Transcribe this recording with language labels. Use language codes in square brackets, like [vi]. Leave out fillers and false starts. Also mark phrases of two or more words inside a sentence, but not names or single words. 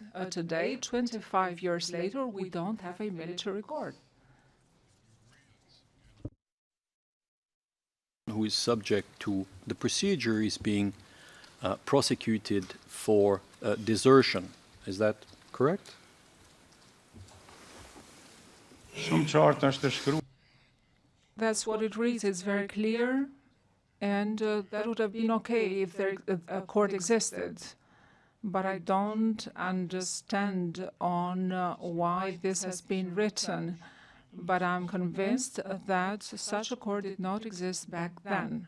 [en] Today, 25 years later, we don't have a military court. Who is subject to the procedure is being prosecuted for desertion. Is that correct? [sq] Shumë qartë është shkruar. [en] That's what it reads. It's very clear. And that would have been okay if a court existed. But I don't understand on why this has been written. But I'm convinced that such a court did not exist back then.